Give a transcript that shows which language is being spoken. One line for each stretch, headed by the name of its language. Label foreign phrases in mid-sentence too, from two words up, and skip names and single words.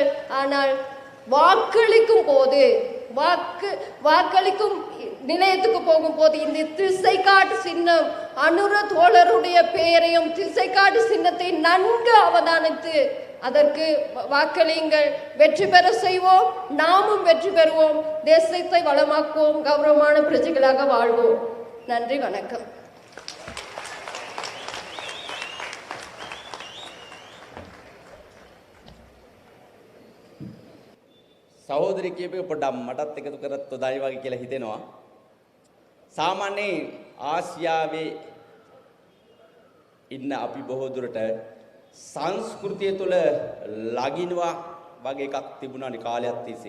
Tamil: ஆனால் வாக்களிக்கும் போது, வாக்களிக்கும் நிலையத்துக்கு போகும்போது இந்த திசைக்காட்டு சின்னம், அனுர தோழருடைய பெயரையும் திசைக்காட்டு சின்னத்தை நன்கு அவதானித்து அதற்கு வாக்களியுங்கள். வெற்றி பெற செய்வோம், நாமும் வெற்றி பெறுவோம், தேசத்தை வளமாக்குவோம், கௌரவமான பிரஜைகளாக வாழ்வோம். நன்றி, வணக்கம்.
Sinhala: සහෝදරි කියපේ පොඩ්ඩක් මටත් එකතු කරත් උදායි වගේ කියලා හිතෙනවා. සාමාන්‍යයෙන් ආසියාවේ ඉන්න අපි බොහෝ දුරට සංස්කෘතිය තුළ ලගිනවා වගේ එකක් තිබුණානේ කාලයක් තිස්සේ.